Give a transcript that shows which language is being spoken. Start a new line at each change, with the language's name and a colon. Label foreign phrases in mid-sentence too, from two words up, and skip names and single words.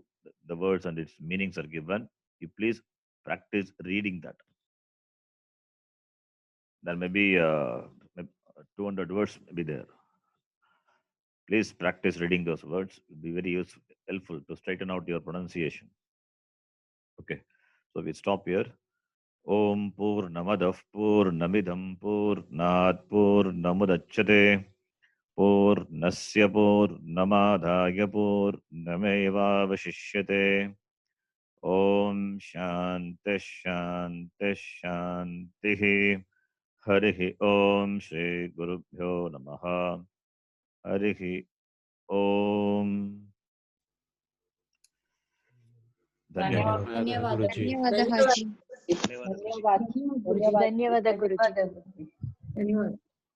English: The words and its meanings are given. You please practice reading that. There may be 200 words may be there. Please practice reading those words. It will be very useful, helpful to straighten out your pronunciation. Okay, so we stop here.
Sanskrit: ॐ पूर्णमदः पूर्णमिदं पूर्णात्पूर्णमुदच्यते पूर्णस्य पूर्णमादाय पूर्णमेवावशिष्यते. ॐ शान्तिः शान्तिः शान्तिः. हरिः ॐ श्री गुरुभ्यो नमः. हरिः ॐ.
Hindi: Dhanyawad.
Sanskrit: Dhanyavadah, Guruji. Dhanyavadah, Haji.
Hindi: Dhanyavad.
Kannada: Dhanyavada Guruji.
Hindi: Dhanyavad.